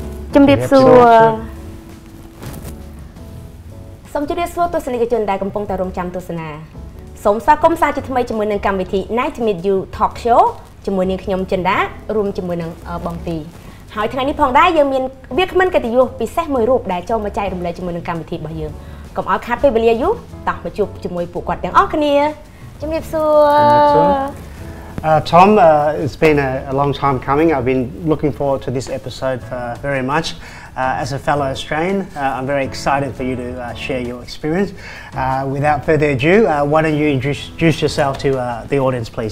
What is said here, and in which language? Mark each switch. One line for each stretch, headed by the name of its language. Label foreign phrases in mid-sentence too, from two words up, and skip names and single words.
Khmer: ជំរាបសួរសូមជម្រាបសួរទស្សនិកជនដែលកំពុងតែរងចាំទស្សនាសូមស្វាគមន៍សាជាថ្មីជាមួយនឹងកម្មវិធី Night to Meet You Talk Show ជាមួយនឹងខ្ញុំចិន្តារួមជាមួយនឹងបងទីហើយថ្ងៃនេះផងដែរយើងមានវាគ្មិនកិត្តិយសពិសេសមួយរូបដែលចូលមកចែករំលែកជាមួយនឹងកម្មវិធីរបស់យើងកុំឲ្យខាតពេលវេលាយូរតោះមកជួបជាមួយពួកគាត់ទាំងអស់គ្នាជំរាបសួរ
English: Tom, it's been a long time coming. I've been looking forward to this episode very much. As a fellow Australian, I'm very excited for you to share your experience. Without further ado, why don't you introduce yourself to the audience, please?